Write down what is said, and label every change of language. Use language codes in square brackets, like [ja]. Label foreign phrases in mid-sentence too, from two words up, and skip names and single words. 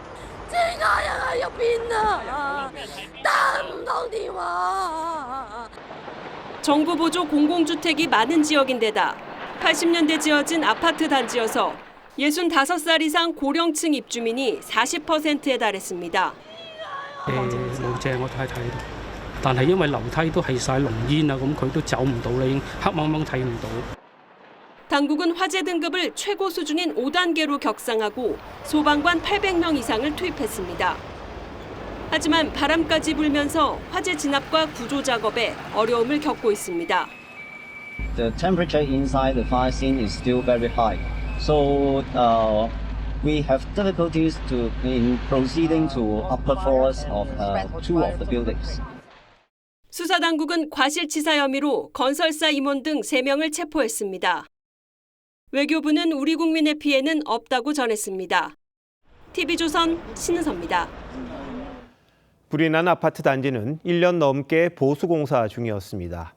[ko] 정부 보조 공공주택이 많은 지역인데다 80년대 지어진 아파트 단지여서 65살 이상 고령층 입주민이 40%에 달했습니다. [yue] 冇借我太太度，但係因為樓梯都係曬濃煙啊，咁佢都走唔到啦，已經黑掹掹睇唔到。 [ko] 당국은 화재 등급을 최고 수준인 5단계로 격상하고 소방관 800명 이상을 투입했습니다. 하지만 바람까지 불면서 화재 진압과 구조 작업에 어려움을 겪고 있습니다. [en] The temperature inside the fire scene is still very high, so we have difficulties in proceeding to upper floors of two of the buildings. [ko] 수사 당국은 과실치사 혐의로 건설사 임원 등 3명을 체포했습니다. 외교부는 우리 국민의 피해는 없다고 전했습니다. TV조선 신은서입니다. 불이 난 아파트 단지는 1년 넘게 보수공사 중이었습니다.